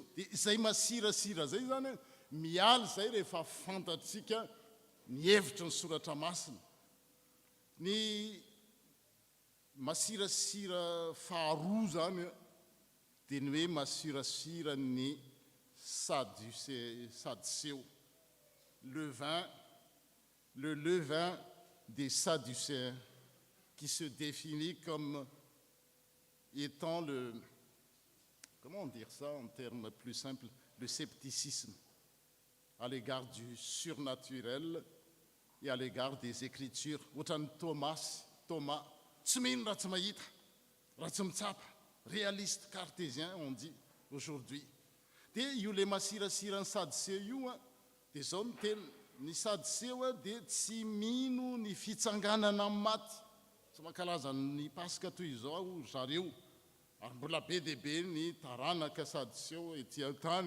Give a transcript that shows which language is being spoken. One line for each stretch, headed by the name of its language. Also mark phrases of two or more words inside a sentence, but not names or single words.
Malagasy: Dia izay masirasira zay zany mialy zay rehefa fantatsika ny hevitry ny soratra masina. Ny masirasira faharoa zany dia ny hoe masirasira ny sadducéens.
French: Le levain des Sadducéens qui se définit comme étant comment dire ça en termes plus simples, le scepticisme à l'égard du surnaturel et à l'égard des Écritures.
Malagasy: Ohatran'ny Thomas, tsy mino raha tsy mahita, raha tsy mitsapa,
French: réaliste cartésien on dit aujourd'hui.
Malagasy: Dia io le masirasira ny sadducéo io dia zao no teny ny sadducéo dia tsy mino ny fitsanganana amin'ny maty. Tsy mankalaza ny Pasika toy izao zareo. Ary mbola be dia be ny taranaka sadducéo etỳ antany.